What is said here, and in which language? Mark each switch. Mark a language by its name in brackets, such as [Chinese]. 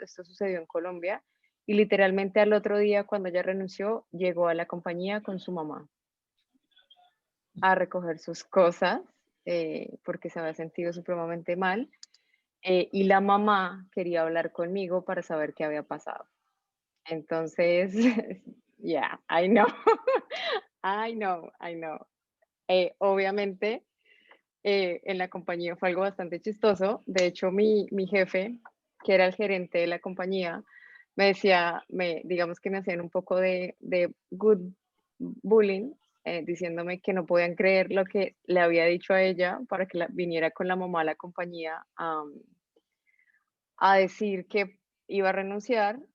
[Spanish] Esto sucedió en Colombia y literalmente al otro día cuando ella renunció, llegó a la compañía con su mamá a recoger sus cosas porque se había sentido supremamente mal. Y la mamá quería hablar conmigo para saber qué había pasado. Entonces, [English] yeah, I know, I know, I know. [Spanish] Obviamente, en la compañía fue algo bastante chistoso. De hecho, mi jefe, que era el gerente de la compañía, me decía, digamos que me hacían un poco de [English] good bullying, [Spanish] diciéndome que no podían creer lo que le había dicho a ella para que viniera con la mamá a la compañía a decir que iba a renunciar.